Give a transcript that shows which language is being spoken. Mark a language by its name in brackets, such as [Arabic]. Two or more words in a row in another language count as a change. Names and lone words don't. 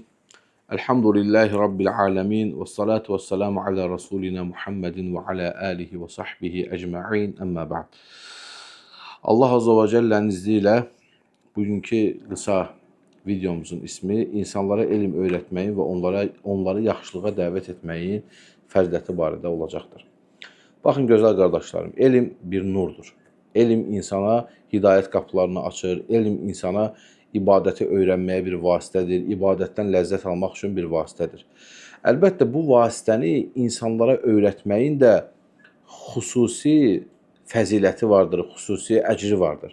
[Arabic] الحمد لله رب العالمين والصلاة والسلام على رسولنا محمد وعلى آله وصحبه أجمعين. أما بعد. الله عز وجل'nin [Turkish] izniyle bugünkü kısa videomuzun ismi insanlara elm öğretmeyin ve onları [Azerbaijani] yaxşılığa dəvət etməyin fəziləti barədə olacaqdır. Baxın gözəl qardaşlarım, elm bir nurdur. Elm insana hidayət qapılarını açır, elm insana ibadəti öyrənməyə bir vasitədir, ibadətdən ləzzət almaq üçün bir vasitədir. Əlbəttə, bu vasitəni insanlara öyrətməyin də xüsusi fəziləti vardır, xüsusi əcri vardır.